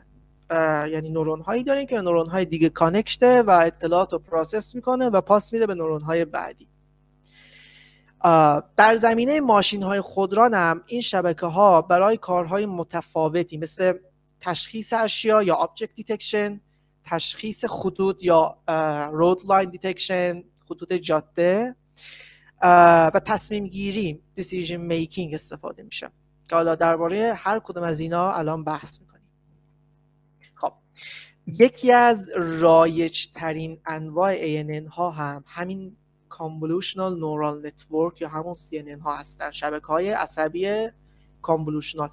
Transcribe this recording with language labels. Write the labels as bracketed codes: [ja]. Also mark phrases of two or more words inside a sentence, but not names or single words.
[fa] یعنی نورون‌هایی داریم که نورون‌های دیگه کانکته و اطلاعات رو پروسس میکنه و پاس میده به نورون‌های بعدی. در زمینه ماشین‌های خودران هم این شبکه‌ها برای کارهای متفاوتی مثل تشخیص اشیا یا [en] object detection، [fa] تشخیص خطوط یا [en] road line detection، [fa] خطوط جاده، و تصمیم گیری [en] decision making [fa] استفاده میشه که حالا درباره هر کدوم از اینا الان بحث میکنیم. خب یکی از رایج ترین انواع ANN ها هم همین [en] convolutional neural network [fa] یا همون CNN ها هستن، شبکه‌های عصبی کانولوشنال.